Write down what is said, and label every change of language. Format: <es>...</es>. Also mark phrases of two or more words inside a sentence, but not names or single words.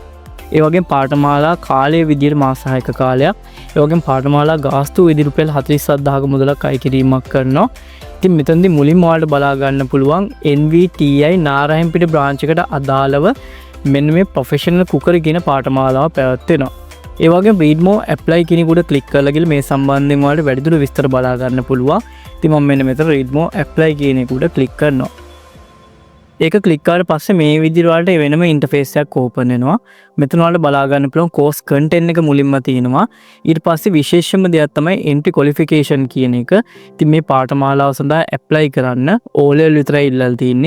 <si>ඒ වගේම පාඨමාලා කාලය විදියට මාස 6ක කාලයක්. ඒ වගේම පාඨමාලා ගාස්තු විදියට රුපියල් 47000ක මුදලක් අය කිරීමක් කරනවා. ඉතින් මෙතනදී මුලින්ම ඔයාලට බලා ගන්න පුළුවන් NVTI නාරායන්පිට බ්‍රාන්ච් එකට අදාළව මෙන්න මේ ප්‍රොෆෙෂනල් කුකරි කියන පාඨමාලාව පැවැත්වෙනවා. ඒ වගේම</si> <en>read more apply</en> <si>කියන උඩ ක්ලික් කරලා ගිහලා මේ සම්බන්ධයෙන් ඔයාලට වැඩිදුර විස්තර බලා ගන්න පුළුවන්. ඉතින් මම මෙන්න මෙතන</si> <en>read more apply</en> <si>කියන උඩ ක්ලික් කරනවා. ඒක ක්ලික් කරාට පස්සේ මේ විදිහට ඔයාලට වෙනම ඉන්ටර්ෆේස් එකක් ඕපන් වෙනවා. මෙතන ඔයාලට බලා ගන්න පුළුවන්</si> <en>course content</en> <si>එක මුලින්ම තියෙනවා. ඊට පස්සේ විශේෂම දෙයක් තමයි</si> <en>entry qualification</en> <si>කියන එක. ඉතින් මේ පාඨමාලාව සඳහා apply කරන්න O level විතරයි ඉල්ලලා තියෙන්නේ.</si>